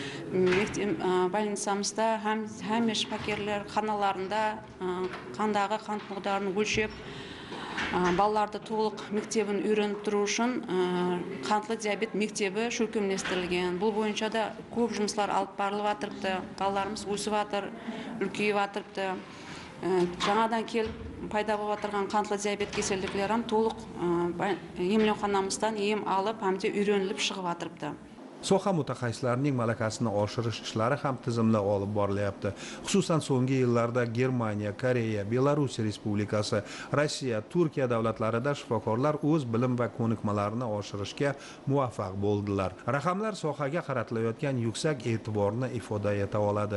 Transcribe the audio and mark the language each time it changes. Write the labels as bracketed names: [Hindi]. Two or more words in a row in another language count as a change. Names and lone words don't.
[Kara-Kalpak] Больницамызда һәм шипакерлер ханаларында қандағы қант мугдарын өлшеп, балаларды толық мектебін үйреніп тұру үшін қантлы диабет мектебі шөкемлестірілген. Бұл бойынша да көп жұмыслар алып барылып жатырыпты. Балаларымыз өсіп жатыр, үлкейіп жатырыпты. Жаңадан келіп пайда болып отырған қантлы диабет кеселіктері толық емханамыздан ем алып, һәмде үйреніліп шығып жатырыпты. [Uzbek] Soha mutaxassislarining malakasini oshirish ishlari ham tizimli olib borilyapti. Xususan so'nggi yillarda Germaniya, Koreya, Belarus Respublikasi, Rossiya, Turkiya davlatlarida shifokorlar o'z bilim va ko'nikmalarini oshirishga muvaffaq bo'ldilar. Raqamlar sohaga qaratilayotgan yuksak e'tiborni ifoda eta oladi.